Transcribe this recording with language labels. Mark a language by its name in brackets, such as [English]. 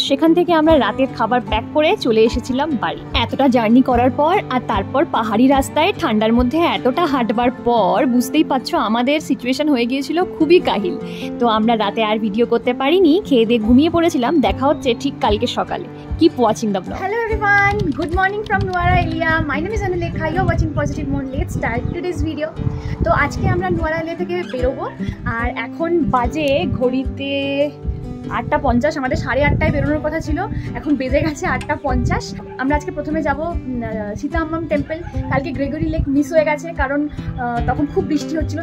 [Bangla] সেখান থেকে আমরা রাতের খাবার প্যাক করে চলে এসেছিলাম বাড়ি। এতটা জার্নি করার পর আর তারপর পাহাড়ি রাস্তায় ঠান্ডার মধ্যে এতটা হাঁটবার পর বুঝতেই পারছো আমাদের সিচুয়েশন হয়ে গিয়েছিল খুবই কাহিল। তো আমরা রাতে আর ভিডিও করতে পারিনি, খেয়ে দিয়ে ঘুমিয়ে পড়েছিলাম। দেখা হচ্ছে ঠিক কালকে সকালে। [English] Keep watching the vlog. Hello everyone, good morning from Nuara Elia. My name is Anulekha. You're watching Positive Moon. Let's start today's video. [Bangla] তো আজকে আমরা নুয়ারা এলিয়া থেকে বেরোবো, আর এখন বাজে ঘড়িতে 8:50। আমাদের 8:30টায় বেরোনোর কথা ছিল, এখন বেজে গেছে 8:50। আমরা আজকে প্রথমে যাব সীতা আম্মাম টেম্পল। কালকে গ্রেগরি লেক মিস হয়ে গেছে, কারণ তখন খুব বৃষ্টি হচ্ছিল।